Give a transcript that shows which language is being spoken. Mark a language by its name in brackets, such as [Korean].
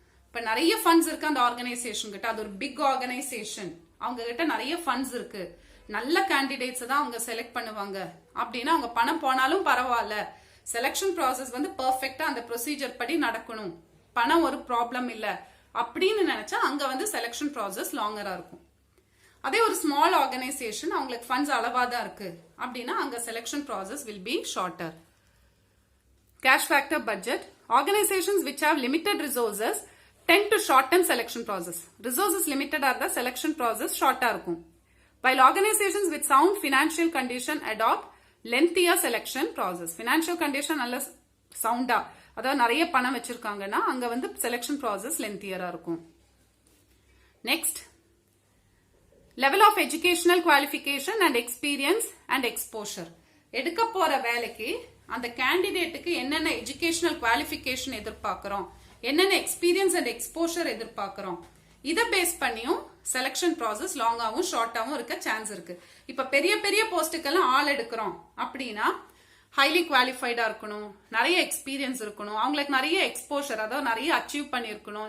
[Tamil] இப்ப நிறைய ஃபண்ட்ஸ் இருக்கு அந்த ஆர்கனைசேஷன் கிட்ட, அது ஒரு பிக் ஆர்கனைசேஷன், அவங்க கிட்ட நிறைய ஃபண்ட்ஸ் இருக்கு, நல்ல கேண்டிடேட்ஸ் தான் அவங்க செலக்ட் பண்ணுவாங்க அப்படின்னா அவங்க பணம் போனாலும் பரவாயில்ல, செலக்ஷன் ப்ராசஸ் வந்து பெர்ஃபெக்ட்டா அந்த ப்ரொசீஜர் படி நடக்கணும், பணம் ஒரு ப்ராப்ளம் இல்ல அப்படின்னு நினைச்சா அங்க வந்து செலக்ஷன் ப்ராசஸ் லாங்கரா இருக்கும். அதே ஒரு ஸ்மால் ஆர்கனைசேஷன், அவங்களுக்கு ஃபண்ட்ஸ் அளவா தான் இருக்கு அப்படின்னா அங்க selection process [English] Will be shorter. cash factor budget. Organizations which have limited resources tend to shorten selection process. Resources limited are the selection process shorter [Tamil] இருக்கும். [English] While organizations with sound financial condition adopt lengthier selection process. [Tamil] Financial condition நல்ல sound அதாவது நிறைய பணம் வச்சிருக்காங்கன்னா அங்க வந்து [English] selection process lengthier [Tamil] இருக்கும். [English] Next, level of educational qualification and experience and exposure. [Tamil] எடுக்க போற வேலைக்கு அந்த கேண்டிடேட்டுக்கு என்னென்ன எஜுகேஷனல் குவாலிஃபிகேஷன் எதிர்பார்க்கிறோம், என்னென்ன எக்ஸ்பீரியன்ஸ் அண்ட் எக்ஸ்போஷர் எதிர்பார்க்கிறோம், இதை பேஸ் பண்ணியும் செலக்ஷன் ப்ராசஸ் லாங்காவும் ஷார்ட்டாவும் இருக்க சான்ஸ் இருக்கு. இப்ப பெரிய பெரிய போஸ்ட்டுக்கெல்லாம் ஆள் எடுக்கிறோம் அப்படின்னா ஹைலி குவாலிஃபைடா இருக்கணும், நிறைய எக்ஸ்பீரியன்ஸ் இருக்கணும், அவங்களுக்கு நிறைய எக்ஸ்போஷர் அதாவது நிறைய அச்சீவ் பண்ணிருக்கணும்.